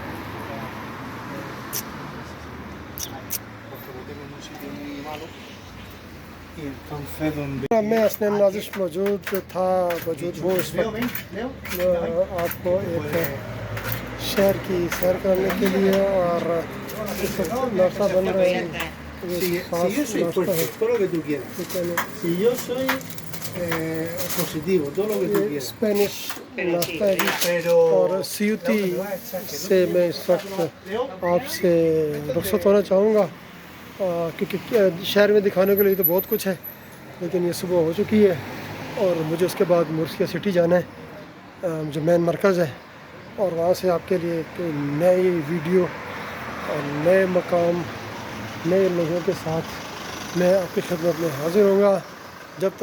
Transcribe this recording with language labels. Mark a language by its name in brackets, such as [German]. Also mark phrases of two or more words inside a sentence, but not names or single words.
[Urdu] میں حسنین نازش موجود تھا، موجود ہوں اس وقت آپ کو ایک شہر کی سیر کرنے کے لیے، اور اس وقت ناشتہ بن رہا ہے. [Spanish] Si yo soy fuerte, todo lo que tú quieras. Si yo soy positivo, todo lo que tú quieras. [Urdu] اسپینش ناشتہ ہے جی. Pero اور سیوتی سے میں اس وقت آپ سے رخصت ہونا چاہوں گا، کیونکہ شہر میں دکھانے کے لیے تو بہت کچھ ہے، لیکن یہ صبح ہو چکی ہے اور مجھے اس کے بعد مرسیا سٹی جانا ہے جو مین مرکز ہے، اور وہاں سے آپ کے لیے ایک نئی ویڈیو اور نئے مقام، نئے لوگوں کے ساتھ میں آپ کی خدمت میں حاضر ہوں گا.